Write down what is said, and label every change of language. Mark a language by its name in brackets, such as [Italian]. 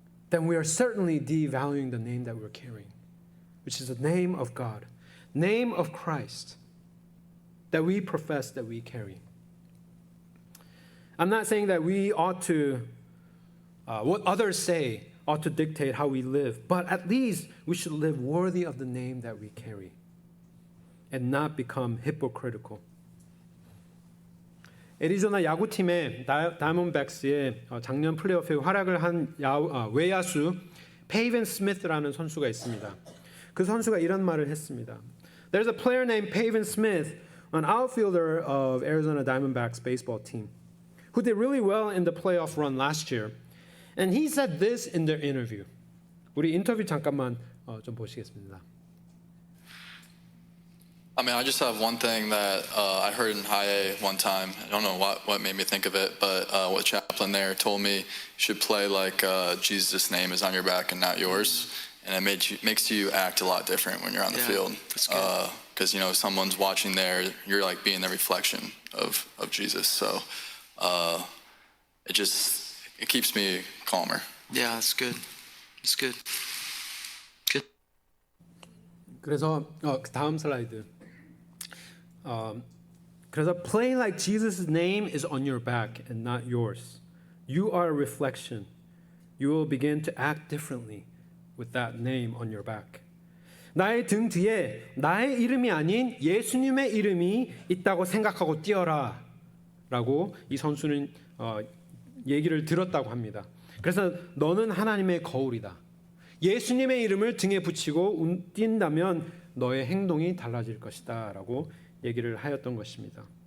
[English] Then we are certainly devaluing the name that we're carrying, which is the name of God, name of Christ, that we profess that we carry. I'm not saying that we ought to, what others say ought to dictate how we live, but at least we should live worthy of the name that we carry and not become hypocritical. [Korean] 애리조나 야구팀의 다이몬백스의 작년 플레이오프에 활약을 한 외야수 페이븐 스미스라는 선수가 있습니다. 그 선수가 이런 말을 했습니다. [English] There's a player named Pavin Smith, an outfielder of Arizona Diamondbacks baseball team, who did really well in the playoff run last year. And he said this in their interview. [Korean] 우리 인터뷰 잠깐만 좀 보시겠습니다. [English] I mean, I just have one thing that I heard in high A one time. I don't know what made me think of it, but what chaplain there told me you should play like Jesus' name is on your back and not yours. And it makes you act a lot different when you're on the field. Because, someone's watching there, you're like being the reflection of Jesus. So it keeps me calmer. Yeah, that's good. That's good. Good. [Korean] 그래서 다음 슬라이드. 그래서 [English] play like Jesus' name is on your back and not yours. You are a reflection. You will begin to act differently with that name on your back. [Korean] 나의 등 뒤에 나의 이름이 아닌 예수님의 이름이 있다고 생각하고 뛰어라 라고 이 선수는 얘기를 들었다고 합니다. 그래서 너는 하나님의 거울이다. 예수님의 이름을 등에 붙이고 뛴다면 너의 행동이 달라질 것이다 라고 얘기를 하였던 것입니다.